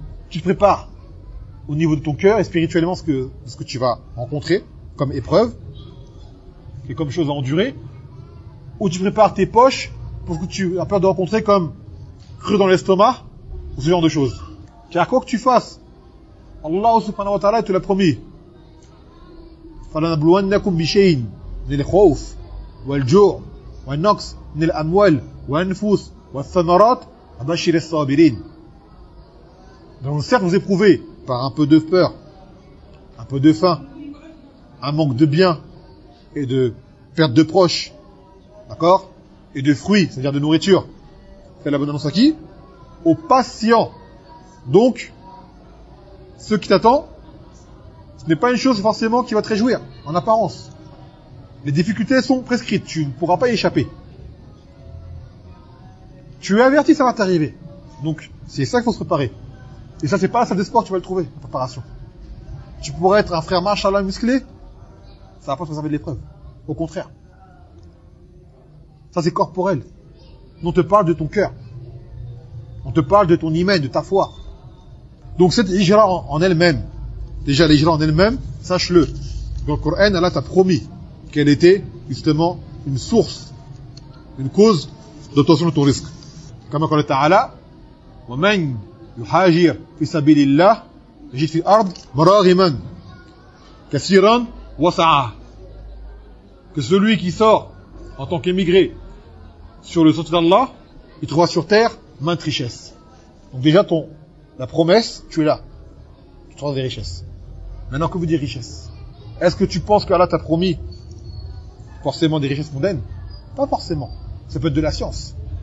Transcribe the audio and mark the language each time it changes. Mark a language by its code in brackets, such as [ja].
[fr] Tu prépares au niveau de ton cœur et spirituellement ce que tu vas rencontrer comme épreuve et comme chose à endurer, ou tu prépares tes poches pour ce que tu as peur de rencontrer comme creux dans l'estomac ou ce genre de choses. Car quoi que tu fasses, Allah subhanahu wa ta'ala te l'a promis. [ar] فَلَنَبْلُوَنَّكُمْ بِشَيْءٍ مِنَ الْخَوْفِ وَالْجُوعِ وَالنَّقْصِ مِنَ الْأَمْوَالِ وَالْأَنْفُسِ وَالثَّمَرَاتِ وَبَشِّرِ الصَّابِرِينَ. [fr] Donc certes, vous éprouvez par un peu de peur un peu de faim, un manque de biens et de perte de proches, d'accord, et de fruits, c'est-à-dire de nourriture. Fais la bonne annonce à qui? Aux patients. Donc, ce qui t'attend, ce n'est pas une chose forcément qui va te réjouir, en apparence. Les difficultés sont prescrites, tu ne pourras pas y échapper. Tu es averti, ça va t'arriver. Donc, c'est ça qu'il faut se préparer. Et ça, c'est pas la salle de sport, tu vas le trouver, en préparation. Tu pourrais être un frère machallah musclé, ça va pas te réserver de l'épreuve. Au contraire. Ça, c'est corporel. On te parle de ton cœur. On te parle de ton hymen, de ta foi. Donc, cette hijra en elle-même, déjà l'hijra en elle-même, sache-le. Dans le Coran, Allah t'a promis qu'elle était, justement, une source, une cause d'obtention de ton risque. Comme quand le Ta'ala, [ar] وَمَنْ يُحَاجِرْ فِي سَبِيلِ اللَّهِ يَجِدْ فِي الْأَرْضِ مَرَاغِمًا كَثِيرًا وَسَعًا. [fr] Que celui qui sort en tant qu'émigré sur le sentier d'Allah, il trouvera sur terre maintes richesses. Donc déjà, la promesse, tu es là. Tu trouveras des richesses. Maintenant, que vous dites richesses? Est-ce que tu penses qu'Allah t'a promis forcément des richesses mondaines? Pas forcément. Ça peut être de la science.